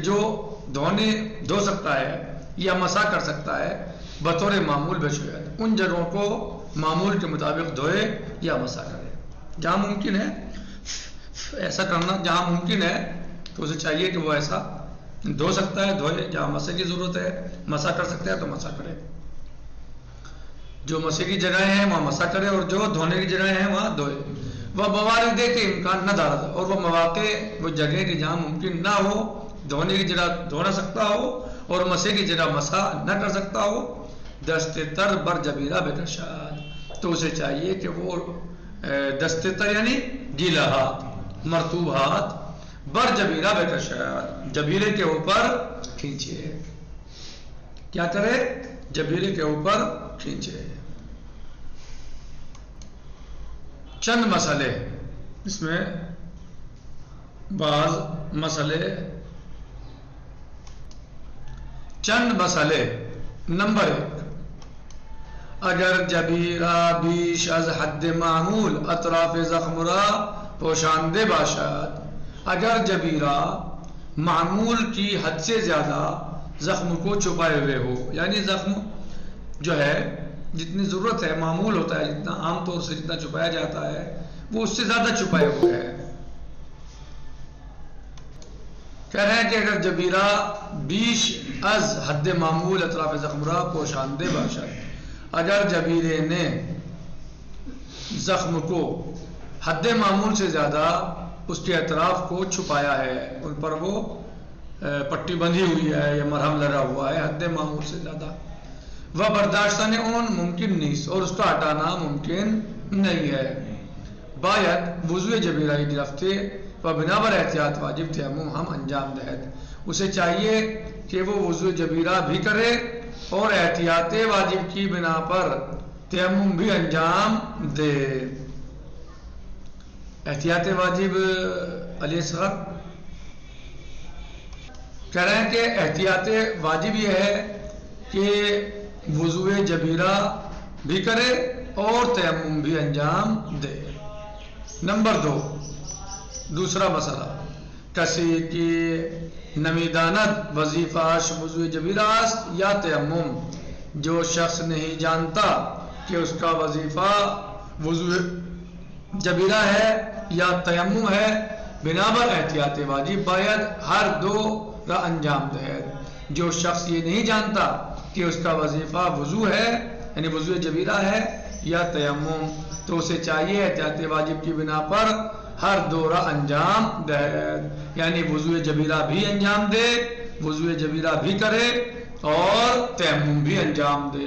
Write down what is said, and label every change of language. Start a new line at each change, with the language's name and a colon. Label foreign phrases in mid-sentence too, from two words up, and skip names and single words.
Urdu: جو دھو سکتا ہے یا مسح کر سکتا ہے بطور معمول بشوید، ان جگہوں کو معمول کے مطابق دھوئے یا مسح کرے، جہاں ممکن ہے ایسا کرنا، جہاں ممکن ہے تو اسے چاہیے کہ وہ ایسا دھو سکتا ہے دھوئے، جہاں مسح کی ضرورت ہے مسح کر سکتا ہے تو مسح کرے، جو مسح کی جگہیں ہیں وہاں مسح کرے اور جو دھونے کی جگہیں ہیں وہاں دھوئے۔ وہ
Persian: موارد کے امکان نہ دارد،
Urdu: اور وہ مواقع، وہ جگہ کہ جہاں ممکن نہ ہو دھونے کی جگہ دھو نہ سکتا ہو اور مسح کی جگہ مسح نہ کر سکتا ہو،
Persian: دست تر بر جبیرہ بکشاد،
Urdu: تو اسے چاہیے کہ وہ
Persian: دست تر
Urdu: یعنی گیلا ہاتھ، مرطوب ہاتھ،
Persian: بر جبیرہ بکشاد،
Urdu: جبیرے کے اوپر کھینچے، کیا کرے؟ جبیرے کے اوپر کھینچے۔ چند مسئلے، اس میں بعض مسئلے، چند مسئلے۔ نمبر 1،
Persian: اگر جبیرہ بیش از حد معمول اطراف زخم را پوشاندے باشد
Urdu: اگر جبیرہ معمول کی حد سے زیادہ زخم کو چھپائے ہوئے ہو، یعنی زخم جو ہے جتنی ضرورت ہے، معمول ہوتا ہے جتنا عام طور سے جتنا چھپایا جاتا ہے وہ اس سے زیادہ چھپائے ہوئے ہے۔ کہہ رہے ہیں کہ
Persian: اگر جبیرہ بیش از حد معمول اطراف زخم را پوشاندے باشد،
Urdu: اگر جبیرے نے زخم کو حد معمول سے زیادہ اس کے اطراف کو چھپایا ہے، ان پر وہ پٹی بندھی ہوئی ہے یا مرہم لگا ہوا ہے حد معمول سے زیادہ، وہ
Persian: برداشتہ اون
Urdu: ممکن نہیں اور اس کا ہٹانا ممکن نہیں ہے،
Persian: باید وضوء جبیرہ گرفتے و بنا بر احتیاط واجب تیمم ہم انجام دہد،
Urdu: اسے چاہیے کہ وہ وضوء جبیرہ بھی کرے اور احتیاط واجب کی بنا پر تیمم بھی انجام دے۔ احتیاط واجب علی اصغر کہہ رہے ہیں کہ احتیاط واجب یہ ہے کہ وضوء جبیرہ بھی کرے اور تیمم بھی انجام دے۔ نمبر 2، دوسرا مسئلہ،
Persian: کسی کی نمیداند وظیفہ وضوء جبیرہ است یا تیمم،
Urdu: جو شخص نہیں جانتا کہ اس کا وظیفہ وضوء جبیرہ ہے یا تیمم ہے،
Persian: بنابر احتیاط واجب باید ہر دو را انجام دے۔
Urdu: جو شخص یہ نہیں جانتا کہ اس کا وظیفہ وضو ہے یعنی وضوء جبیرہ ہے یا تیمم، تو اسے چاہیے احتیاط واجب کی بنا پر
Persian: ہر دو را
Urdu: انجام دے، یعنی وضوء جبیرہ بھی انجام دے، وضوء جبیرہ بھی کرے اور تیمم بھی انجام دے۔